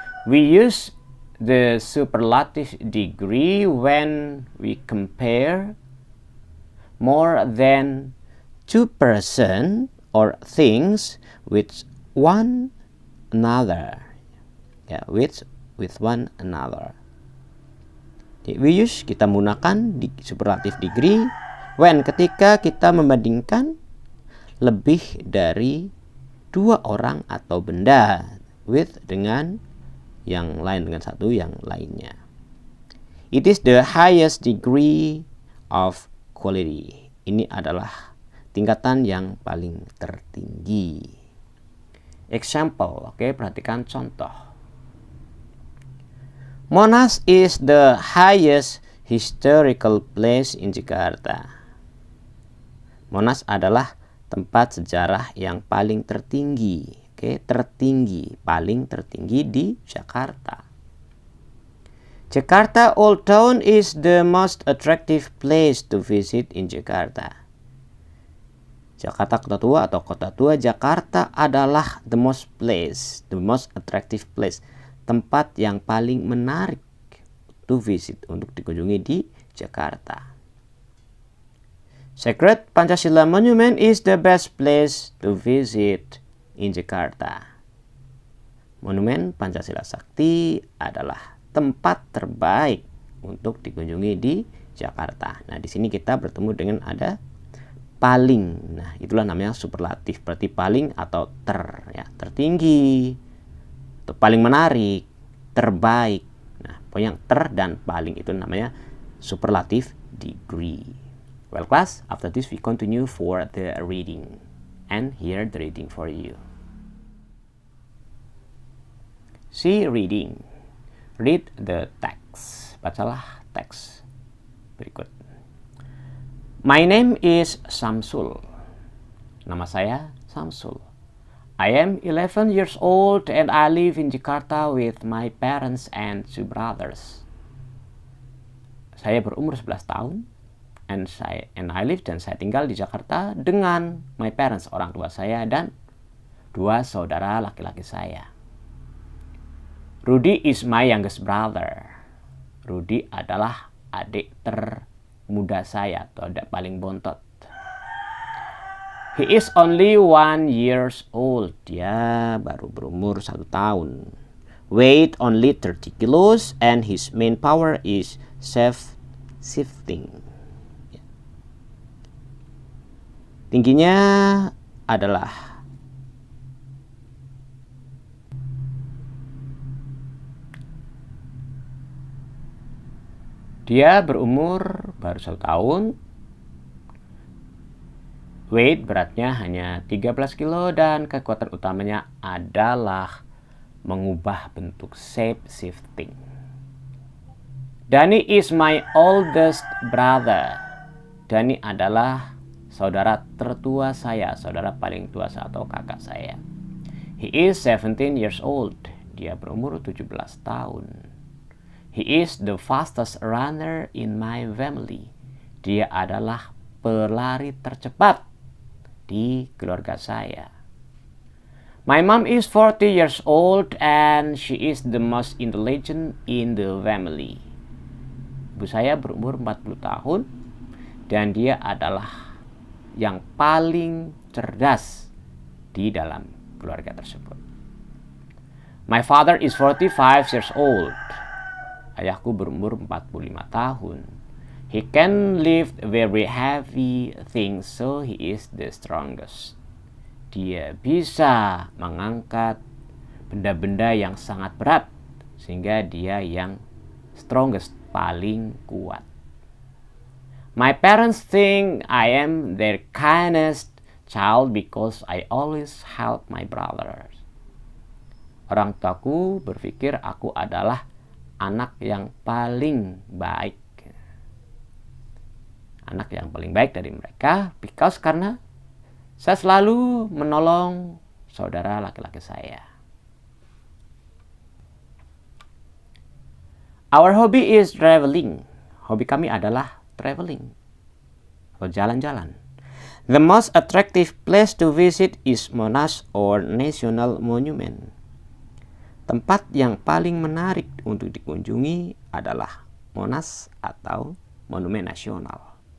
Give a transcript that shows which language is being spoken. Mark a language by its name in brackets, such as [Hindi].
[English] We use the superlative degree when we compare more than two persons or things with one another. With one another. We use, [Indonesian] kita menggunakan [English] superlative degree when, [Indonesian] ketika kita membandingkan lebih dari dua orang atau benda, [English] with, [Indonesian] dengan yang lain, dengan satu yang lainnya. [English] It is the highest degree of quality. [Indonesian] Ini adalah tingkatan yang paling tertinggi. [English] Example, [Indonesian] perhatikan contoh. [English] Monas is the highest historical place in Jakarta. [Indonesian] Monas adalah tempat sejarah yang paling tertinggi. Tertinggi, paling tertinggi di Jakarta. [English] Jakarta Old Town is the most attractive place to visit in Jakarta. [Indonesian] Jakarta Kota Tua atau Kota Tua Jakarta adalah [English] the most attractive place, [Indonesian] tempat yang paling menarik [English] to visit, [Indonesian] untuk dikunjungi di Jakarta. [English] Sacred Pancasila Monument is the best place to visit in Jakarta. [Indonesian] Monumen Pancasila Sakti adalah tempat terbaik untuk dikunjungi di Jakarta. Nah, di sini kita bertemu dengan ada paling. Nah, itulah namanya superlatif. Berarti paling atau tertinggi, atau paling menarik, terbaik. Nah, pokoknya ter dan paling itu namanya superlative degree. [English] Well, class, after this we continue for the reading. And here the reading for you. See reading. Read the text. [Indonesian] Bacalah teks berikut. [English] My name is Samsul. [Indonesian] Nama saya Samsul. [English] I am 11 years old and I live in Jakarta with my parents and 2 brothers. [Indonesian] Saya berumur 11 tahun [English] and I live, [Indonesian] dan saya tinggal di Jakarta dengan [English] my parents, [Indonesian] orang tua saya, dan 2 saudara laki-laki saya. [English] Rudy is my youngest brother. [Indonesian] Rudy adalah adik termuda saya atau adik paling bontot. [English] He is only 1 years old. [Indonesian] Dia baru berumur 1 tahun. [English] Weight only 30 kilos and his main power is shape-shifting. [Indonesian] Tingginya adalah dia berumur baru 1 tahun. [English] Weight [Indonesian] beratnya hanya 13 kilo dan kekuatan utamanya adalah mengubah bentuk, [English] shape shifting. Dani is my oldest brother. [Indonesian] Dani adalah saudara tertua saya, saudara paling tua atau kakak saya. [English] He is 17 years old. [Indonesian] Dia berumur 17 tahun. [English] He is the fastest runner in my family. [Indonesian] Dia adalah pelari tercepat di keluarga saya. [English] My mom is 40 years old and she is the most intelligent in the family. [Indonesian] Ibu saya berumur 40 tahun dan dia adalah yang paling cerdas di dalam keluarga tersebut. [English] My father is 45 years old. [Indonesian] Ayahku berumur 45 tahun. [English] He can lift very heavy things, so he is the strongest. [Indonesian] Dia bisa mengangkat benda-benda yang sangat berat, sehingga dia yang [English] strongest, [Indonesian] paling kuat. [English] My parents think I am their kindest child because I always help my brothers. [Indonesian] Orang tuaku berpikir aku adalah anak yang paling baik. Anak yang paling baik dari mereka karena saya selalu menolong saudara laki-laki saya. [English] Our hobby is traveling. [Indonesian] Hobi kami adalah traveling atau jalan-jalan. [English] The most attractive place to visit is Monas or National Monument. [Indonesian] Tempat yang paling menarik untuk dikunjungi adalah Monas atau Monumen Nasional.